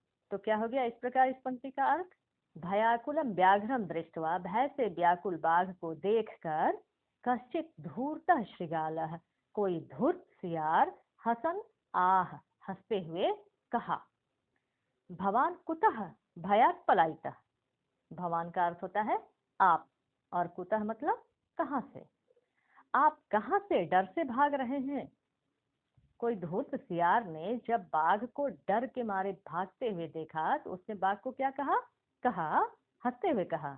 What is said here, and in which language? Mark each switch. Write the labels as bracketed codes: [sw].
[hi] तो क्या हो गया इस प्रकार इस पंक्ति का अर्थ, [sa] भयाकुलम व्याघ्रम दृष्टवा, [hi] भय से व्याकुल बाघ को देखकर, [sa] कश्चित धूर्तः श्रृगालः, [hi] कोई धूर्त सियार, [sa] हसन आह, [hi] हंसते हुए कहा। [sa] भवान कुतः भयात् पलायितः। [hi] भवान का अर्थ होता है आप, और कुतः मतलब कहाँ से। आप कहाँ से डर से भाग रहे हैं। कोई धूर्त सियार ने जब बाघ को डर के मारे भागते हुए देखा तो उसने बाघ को क्या कहा, हंसते हुए कहा।